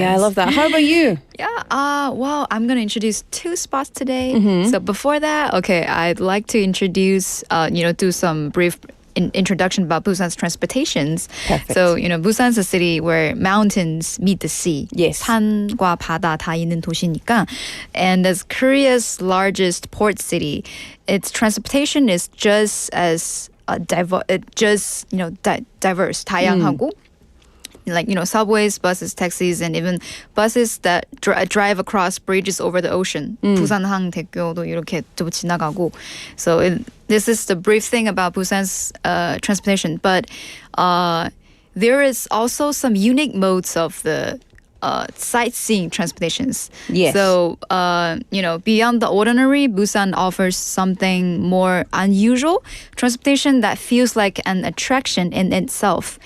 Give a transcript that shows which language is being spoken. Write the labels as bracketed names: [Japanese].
[English] Yeah, I love that. How about you? Yeah, well, I'm gonna introduce 2 spots today. So before that, okay, I'd like to introduce, do some brief introduction about Busan's transportations. Perfect. So, Busan's a city where mountains meet the sea. Yes. [Korean] 산과 바다 다 있는 도시니까. [English] And as Korea's largest port city, its transportation is just as diverse, 다양하고. Like, subways, buses, taxis, and even buses that drive across bridges over the ocean. [Korean] 부산항 대교도 이렇게 또 지나가고. [English] So this is the brief thing about Busan's transportation. But there is also some unique modes of the sightseeing transportations. Yes. So, beyond the ordinary, Busan offers something more unusual, transportation that feels like an attraction in itself.